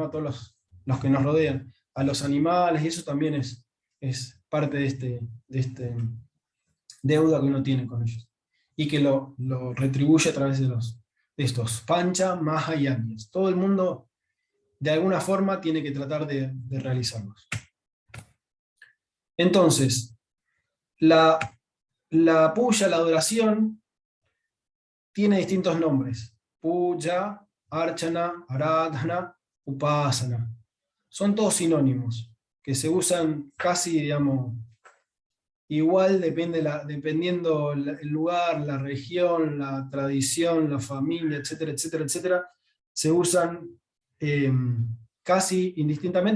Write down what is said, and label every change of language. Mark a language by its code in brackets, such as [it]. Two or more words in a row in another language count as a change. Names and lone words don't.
[es] A todos los que nos rodean, a los animales, y eso también es parte de este deuda que uno tiene con ellos, y que lo retribuye a través de estos pancha, maha y yajnas. Todo el mundo de alguna forma tiene que tratar de realizarlos. Entonces, la puya, la adoración, tiene distintos nombres. Puya, [sa] archana, aradhana, upasana. [es] Son todos sinónimos, que se usan casi, digamos, igual dependiendo el lugar, la región, la tradición, la familia, etcétera, etcétera, etcétera, se usan casi indistintamente.